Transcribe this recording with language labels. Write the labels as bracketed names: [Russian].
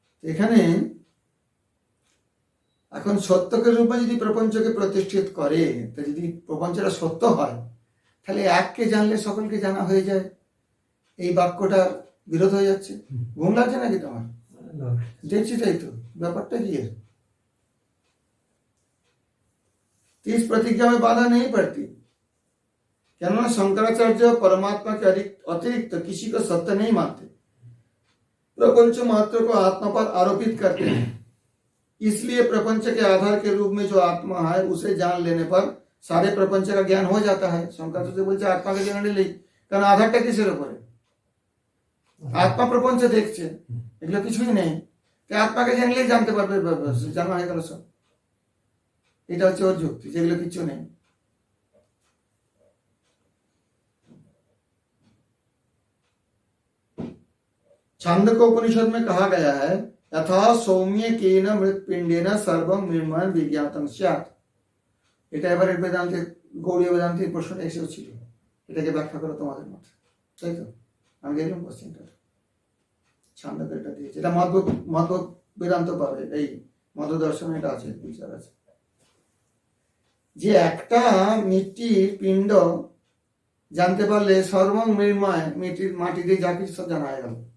[Bangla] এখানে এখন সত্যকে রূপে যদি প্রপঞ্চকে প্রতিষ্ঠিত করে, তা যদি প্রপঞ্চটা সত্য হয় তাহলে এককে জানলে সকলকে জানা হয়ে যায়, এই বাক্যটা বিরোধ হয়ে যাচ্ছে। ঘুম লাগছে নাকি তোমার? দেখছি তাই তো, ব্যাপারটা কি है? [Hindi] इस प्रतिज्ञा में बाधा नहीं पड़ती, কেননা शंकराचार्य परमात्मा के अतिरिक्त किसी को सत्य नहीं मानते, प्रपंच मात्र को आत्मा पर आरोपित करते हैं। इसलिए प्रपंच के आधार के रूप में जो आत्मा है उसे जान लेने पर सारे प्रपंच का ज्ञान हो जाता है। [Bangla] शंकराचार्य बोलছে আত্মাকে জেনে নিলেই, কারণ আধারটা কিসের উপরে? আত্মা প্রপঞ্চ দেখছে, এগুলো কিছুই নেই, আত্মাকে জানলেই জানতে পারবে, জানা হয়ে গেল সব। এটা হচ্ছে ওর যুক্তি, যেগুলো কিছু নেই। [Hindi] छांदोग्य उपनिषद में कहा गया है यथा सौम्य केन मृत्पिंडेन सर्वं निर्माण विज्ञातम स्यात्। [Bangla] এটা এবারে বেদান্তে, গৌড়ীয় বেদান্তের প্রশ্ন এসেছিল, এটাকে ব্যাখ্যা করো তোমাদের মতে, তাই তো? আমি দেখলাম কোশ্চেনটা, ছান্দোগ্য এটা দিয়েছে, এটা মধ্ব বেদান্ত পাবে, এই মধ্ব দর্শনে এটা আছে, বিচার আছে যে একটা মিষ্টির পিণ্ড জানতে পারলে সর্বং মৃন্ময়, মাটি দিয়ে যা কিছু সব জানা হয়ে গেল।